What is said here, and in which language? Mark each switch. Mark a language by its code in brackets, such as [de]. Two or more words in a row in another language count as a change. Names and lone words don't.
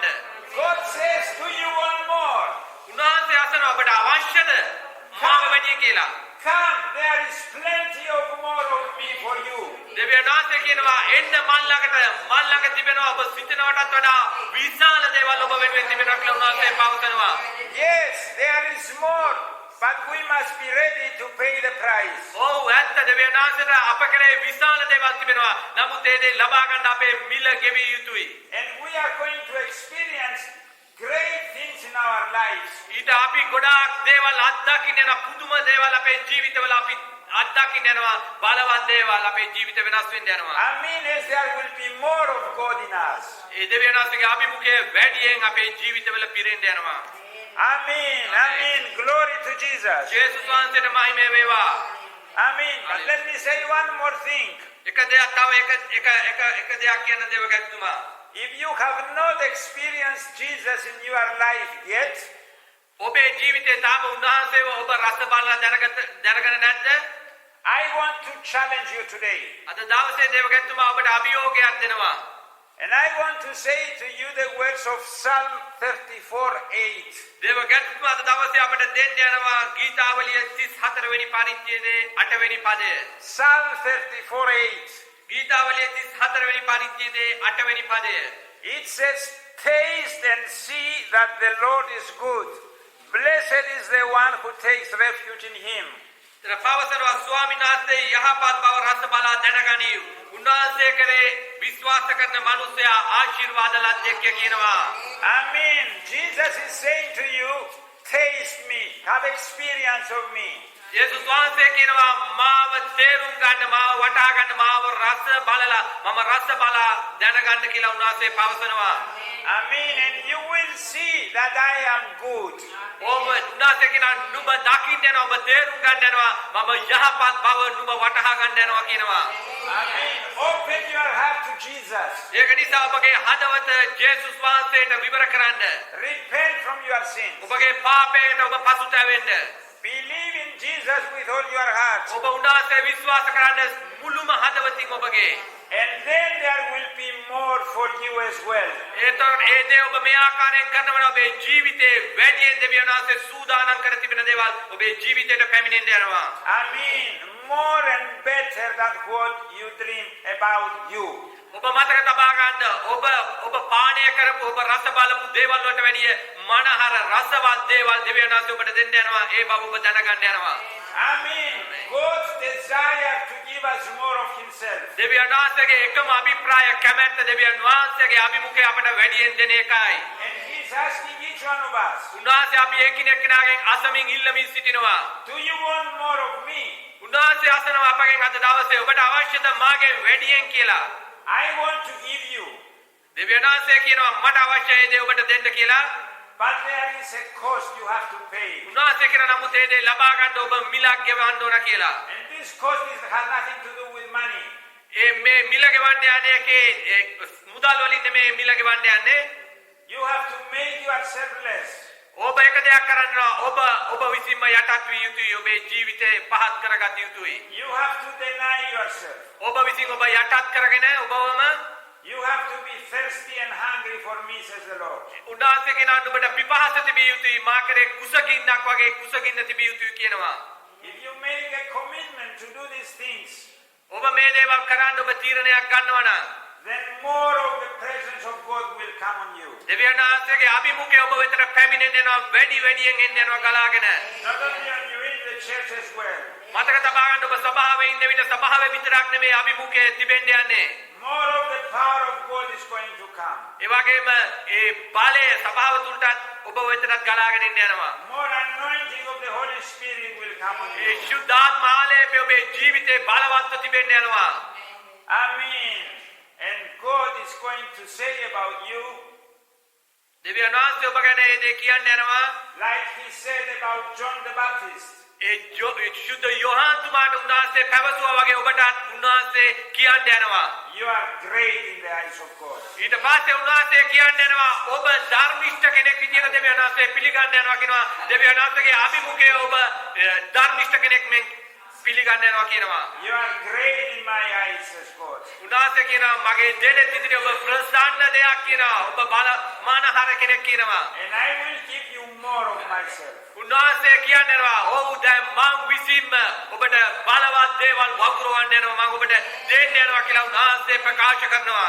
[en] God says, do you want more? [si] උන්වහන්සේ අසනවා ඔබට අවශ්‍යද මාව වැඩි කියලා. [en] Come, there is plenty of more of me for you. [si] දෙවියන් වහන්සේ කියනවා එන්න මල් ළඟ තිබෙනවා ඔබ සිතනවටත් වඩා විශාල දේවල් ඔබ වෙනුවෙන් තිබෙනවා කියලා උන්වහන්සේ පවසනවා. [en] Yes, there is more, but we must be ready to pay the price. [si] ඔව් ඇත්ත දෙවියන් වහන්සේට අප කෙරේ විශාල දේවල් තිබෙනවා. නමුත් ඒ දේ ලබා ගන්න අපේ මිල ගෙවිය යුතුයි. [en] And we are going to experience great things in our lives. [si] ඊට අපි ගොඩාක් දේවල් අත්දකින්න යන පුදුම දේවල් අපේ ජීවිතවල අපි අත්දකින්න යනවා. බලවත් දේවල් අපේ ජීවිත වෙනස් වෙන්න යනවා. [en] I mean, as there will be more of God in us. [si] ඒ දෙවියන් වහන්සේගේ අභිමුඛය වැඩියෙන් අපේ ජීවිතවල පිරෙන්න යනවා. [en] Amen. Amen. Glory to Jesus. [si] ජේසුස් වහන්සේට මහිම වේවා. [en] Amen. But let me say one more thing. [si] එක දෙයක් තව එක දෙයක් කියන්න දෙවගත්තුමා. [en] If you have not experienced Jesus in your life yet, [si] ඔබේ ජීවිතේ තාම උන්වහන්සේව ඔබ රස බලලා දැනගෙන නැද්ද? [en] I want to challenge you today. [si] අද දවසේ දෙවගත්තුමා ඔබට අභියෝගයක් දෙනවා. [en] And I want to say to you the words of Psalm 34:8. [si] දෙවගත්තුමා අද දවසේ අපට දෙන්න යනවා ගීතාවලිය 34 වෙනි පරිච්ඡේදයේ 8 වෙනි පදය. [en] Psalm 34:8. [si] ගීතාවලිය 34 වෙනි පරිච්ඡේදයේ 8 වෙනි පදය. [en] It says, taste and see that the Lord is good. Blessed is the one who takes refuge in Him. [si] තර පවසනවා ස්වාමීන් වහන්සේ යහපත් බව රස බලා දැනගනිව්. උන්වහන්සේ කරේ විශ්වාස කරන මනුස්සයා ආශිර්වාද ලද්දෙක් කියනවා. [en] Amen. Jesus is saying to you, taste me, have experience of me. [si] යේසුස් වහන්සේ කියනවා මාව තේරුම් ගන්න මාව වටහා ගන්න මාව රස බලලා මම රස බලා දැනගන්න කියලා උන්වහන්සේ පවසනවා. [en] Amen. And you will see that I am good. [si] ඔබ උන්වහන්සේ කියනවා නුඹ දකින්න යනවා ඔබ තේරුම් ගන්න යනවා මම යහපත් බව නුඹ වටහා ගන්න යනවා කියනවා. [en] Amen. Open your heart to Jesus. [si] ඒක නිසා ඔබගේ හදවත ජේසුස් වහන්සේට විවර කරන්න. [en] Repent from your sins. [si] ඔබගේ පාපයට ඔබ පසුතැවෙන්න. [en] Believe in Jesus with all your heart. [si] ඔබ උන්වහන්සේ විශ්වාස කරන්න මුළුම හදවතින් ඔබගේ. [en] And then there will be more for you as well. [si] ඒ දේ ඔබ මේ ආකාරයෙන් කරනවා ඔබේ ජීවිතේ වැඩියෙන් දෙවියන් වහන්සේ සූදානම් කර තිබෙන දේවල් ඔබේ ජීවිතයට පැමිණෙන්න යනවා. [en] Amen. More and better than what you dream about you. [si] ඔබ මතක තබා ගන්න ඔබ පානය කරපු ඔබ රස බලපු දේවල් වලට වැඩිය මනහර රසවත් දේවල් දෙවියන් වහන්සේ ඔබට දෙන්න යනවා. ඒ බව ඔබ දැනගන්න යනවා. [en] Amen. God's desire to give us more of Himself. [si] දෙවියන් වහන්සේගේ එකම අභිප්‍රාය කැමැත්ත දෙවියන් වහන්සේගේ අභිමුඛය අපට වැඩියෙන් දෙන එකයි. [en] And He's asking each one of us, [si] උන්වහන්සේ අපි එකිනෙකගෙන් අසමින් ඉල්ලමින් සිටිනවා. [en] do you want more of me? [si] උන්වහන්සේ අසනවා අපගෙන් අද දවසේ ඔබට අවශ්‍යද මාගේ වැඩියෙන් කියලා. [en] I want to give you. [si] දෙවියන් වහන්සේ කියනවා මට අවශ්‍යයි දේ ඔබට දෙන්න කියලා. [en] But there is a cost you have to pay. [si] උන්වහන්සේ කියන නමුත් ඒ දේ ලබා ගන්න ඔබ මිලක් ගෙවන්න ඕන කියලා. [en] And this cost has nothing to do with money. [si] ඒ මේ මිල ගෙවන්න යන්නේ මුදල් වලින් නෙමේ මිල ගෙවන්න යන්නේ. [en] You have to make yourself less. [si] ඔබ එක දෙයක් කරන්න ඔබ විසින්ම යටත් විය යුතුයි. ඔබේ ජීවිතේ පහත් කරගත යුතුයි. [en] You have to deny yourself. [si] ඔබ විසින් ඔබ යටත් කරගෙන ඔබවම [en] You have to be thirsty and hungry for me, says the Lord. [si] උන්වහන්සේ කියනවා ඔබට පිපාස තිබිය යුතුයි. මා කරේ කුසගින්නක් වගේ කුසගින්න තිබිය යුතුයි කියනවා. [en] If you make a commitment to do these things, [si] ඔබ මේ දේවල් කරන්න ඔබ තීරණයක් ගන්නවා නම් [en] then more of the presence of God will come on you. [si] දෙවියන් වහන්සේගේ අභිමුඛය ඔබ වෙතට පැමිණෙන්න යනවා වැඩියෙන් එන්න යනවා ගලාගෙන. [en] Not only are you in the church as well. [si] මතක තබා ගන්න ඔබ සභාවේ ඉන්න විට සභාවේ විතරක් නෙමෙයි අභිමුඛය තිබෙන්න යන්නේ. [en] More of the power of God is going to come. [si] ඒ වගේම ඒ බලය සභාව තුලටත් ඔබ වෙතටත් ගලාගෙන එන්න යනවා. [en] More anointing of the Holy Spirit will come on ඒ you. [si] ශුද්ධාත්ම ආලේපය ඔබේ ජීවිතේ බලවත්ව තිබෙන්න යනවා. [en] Amen. And God is going to say about you, [si] දෙවියන් වහන්සේ ඔබ ගැන ඒ දේ කියන්න යනවා. [en] like He said about John the Baptist. [si] සුද්ධ යෝහාන් තුමාට උන්වහන්සේ පැවසුවා වගේ ඔබටත් උන්වහන්සේ කියන්න යනවා. [en] You are great in the eyes of God. [si] ඊට පස්සේ උන්වහන්සේ කියන්න යනවා ඔබ ධර්මිෂ්ඨ කෙනෙක් විදියට දෙවියන් වහන්සේ පිළිගන්න යනවා කියනවා. දෙවියන් වහන්සේගේ අභිමුඛය ඔබ ධර්මිෂ්ඨ කෙනෙක් මෙන් පිළිගන්න යනවා කියනවා. [en] You are great in my eyes, says God. [si] උන්වහන්සේ කියනවා මගේ දෙනෙත් ඉදිරියේ ඔබ ප්‍රසන්න දෙයක් කියනවා. ඔබ බල මානහර කෙනෙක් කියනවා. [en] And I will give you more of myself. [si] උන්වහන්සේ කියන්න යනවා ඔව් දැන් මං විසින්ම ඔබට බලවත් දේවල් වගුරවන්න යනවා මං ඔබට දෙන්න යනවා කියලා උන්වහන්සේ ප්‍රකාශ කරනවා.